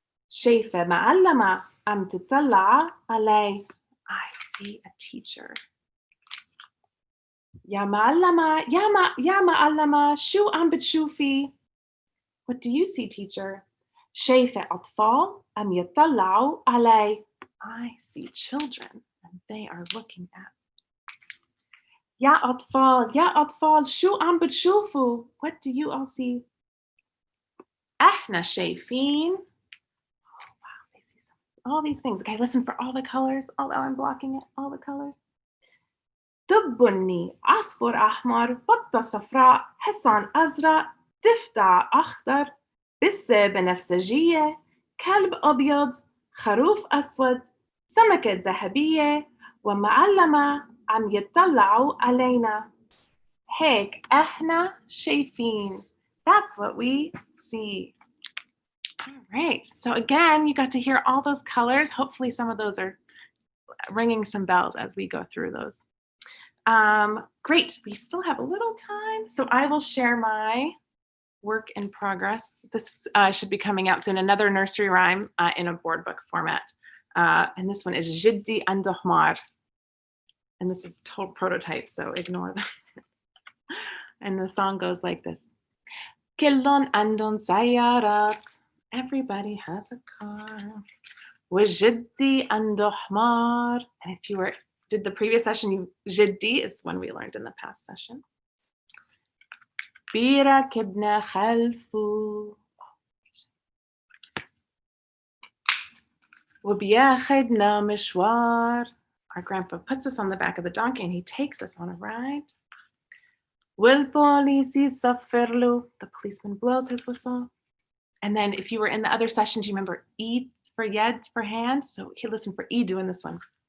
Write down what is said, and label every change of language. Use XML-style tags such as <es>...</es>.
<ar>شايفة معلمة أم تطلع علي.</ar> <en>I see a teacher.</en> <ar>يا معلمة يا معلمة شو عم بتشوفي؟</ar> <en>What do you see, teacher?</en> <ar>شايفة أطفال أم يطلعوا علي.</ar> <en>I see children and they are looking at.</en> <ar>يا أطفال شو عم بتشوفوا?</ar> <en>What do you all see?</en> <ar>إحنا شايفين.</ar> <en>Oh wow, they see all these things. Okay, listen for all the colors. Although I'm blocking it, all the colors.</en> <ar>دب بني عصفور أحمر بطة صفراء حصان أزرق ضفدع أخضر بسة بنفسجية كلب أبيض خروف أسود سمكة ذهبية ومعلمة عم يطلعوا علينا هيك إحنا شايفين.</ar> <en>That's what we see. All right. So again, you got to hear all those colors. Hopefully some of those are ringing some bells as we go through those. Great. We still have a little time. So I will share my work in progress. This should be coming out soon. Another nursery rhyme in a board book format. And this one is Jiddi and Dohmar. And this is total prototype, so ignore that. And the song goes like this.</en> <ar>Killon andon sayarat.</ar> <en>Everybody has a car.</en> <ar>وجدي عنده حمار.</ar> <en>And if you did the previous session, جدي is one we learned in the past session.</en> <ar>بيركبنا خلفه وبياخدنا مشوار.</ar> <en>Our grandpa puts us on the back of the donkey and he takes us on a ride.</en> <ar>والبوليس يصفر له.</ar> <en>The policeman blows his whistle. And then if you were in the other sessions, you remember E for yed for hand. So here, listen for E doing this one.</en>